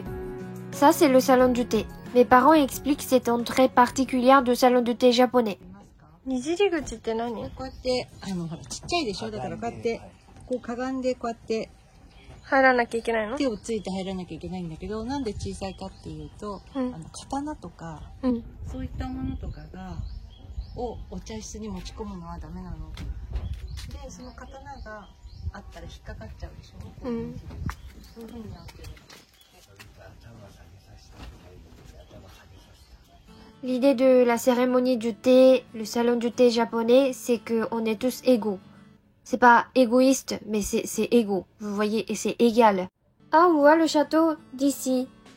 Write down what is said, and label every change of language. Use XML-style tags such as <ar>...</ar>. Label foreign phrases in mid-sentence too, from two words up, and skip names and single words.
<fr>Ça, c'est le salon du thé. Mes parents expliquent cette entrée particulière du salon du thé japonais.</fr> <ja>にじり口って何？こうやってほらちっちゃいでしょ。だからこうやってこうかがんでこうやって入らなきゃいけないの？手をついて入らなきゃいけないんだけど、なんで小さいかっていうと、刀とか、そういったものとかをお茶室に持ち込むのはダメなの。で、その刀があったら引っかかっちゃうでしょ。そういう風になってる。</ja> <fr>L'idée de la cérémonie du thé, le salon du thé japonais, c'est qu'on est tous égaux. C'est pas égoïste, mais c'est égaux. Vous voyez, et c'est égal. Ah, on voit le château d'ici.</fr>